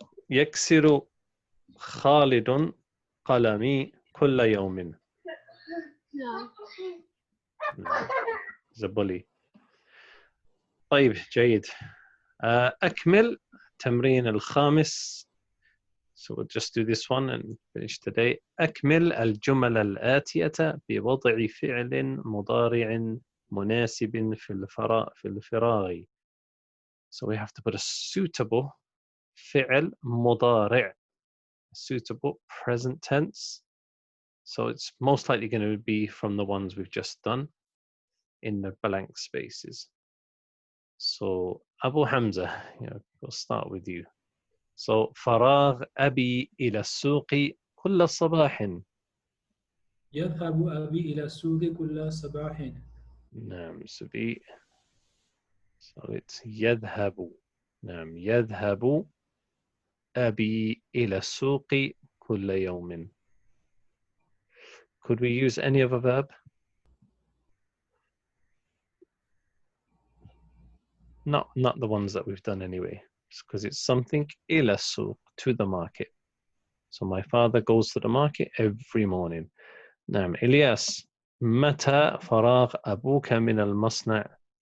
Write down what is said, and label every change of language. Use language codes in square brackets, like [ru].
[ar] يكسر خالد قلمي كل يوم. نعم. زبولي. طيب جيد. أكمل التمرين الخامس. [en] So we'll just do this one and finish today. [ar] أكمل الجمل الآتية بوضع فعل مضارع مناسب في الفراغ. [en] So we have to put a suitable [ar] فعل مضارع, [en] suitable present tense. So it's most likely going to be from the ones we've just done in the blank spaces. So Abu Hamza, we'll start with you. So [ar] فراغ أبي إلى السوق كل صباح. يذهب أبي إلى السوق كل صباح. نعم سبي. [en] So it's يذهب. [ar] نعم يذهب أبي إلى السوق كل يوم. [en] Could we use any other verb? Not the ones that we've done anyway, because it's something [ar] إلى السوق, [en] to the market. So my father goes to the market every morning. [ar] نعم إلياس, متى فراغ أبوك من المصنع؟